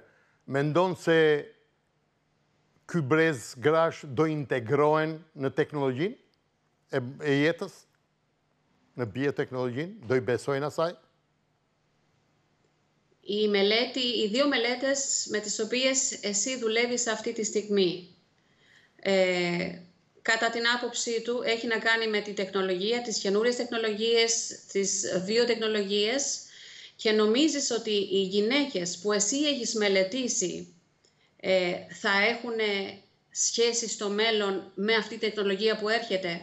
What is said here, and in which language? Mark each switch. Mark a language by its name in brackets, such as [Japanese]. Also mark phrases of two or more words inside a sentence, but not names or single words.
[Albanian] Mendon se ky brez grash do integrohen në teknologjinë e jetës? Në bioteknologjinë? Do I besojnë asaj? [Greek] οι δύο μελέτες με τις οποίες εσύ δουλεύεις αυτή τη στιγμή. Κατά την άποψή του έχει να κάνει με τη τεχνολογία, τις καινούριες τεχνολογίες, τις βιοτεχνολογίες και νομίζεις ότι οι γυναίκες που εσύ έχεις μελετήσει θα έχουν σχέση στο μέλλον με αυτή τη τεχνολογία που έρχεται.